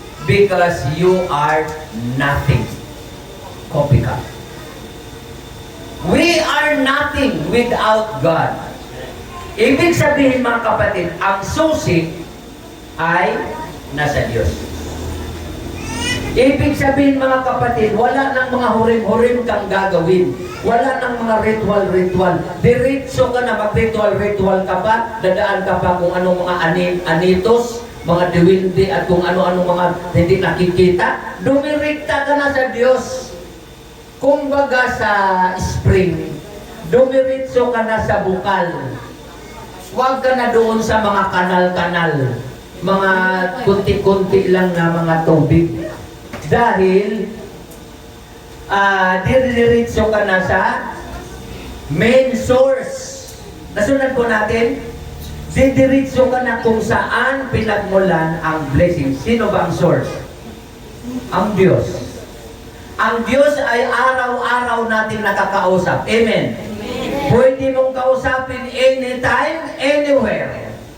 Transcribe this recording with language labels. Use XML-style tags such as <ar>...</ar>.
<en>Because you are nothing. Copycat. We are nothing without God.</en> <tl>Ibig sabihin, mga kapatid, ang susi ay nasa Diyos. Ibig sabihin, mga kapatid, wala nang mga hurim-hurim kang gagawin. Wala nang mga ritual-ritual. Diretso ka na, mag-ritual-ritual ka pa, dadaan ka pa kung anong mga anitos, mga diwindi at kung ano-ano mga hindi nakikita. Dumirikta ka na sa Diyos. Kumbaga sa spring, dumiritso ka na sa bukal. Huwag ka na doon sa mga kanal-kanal, mga kunti-kunti lang na mga tubig. Dahil diretso ka na sa main source. Nasunod po natin, diretso ka na kung saan pinagmulan ang blessing. Sino ba ang source? Ang Diyos. Ang Diyos ay araw-araw natin nakakausap. Amen. Pwede mong kausapin anytime, anywhere.</tl>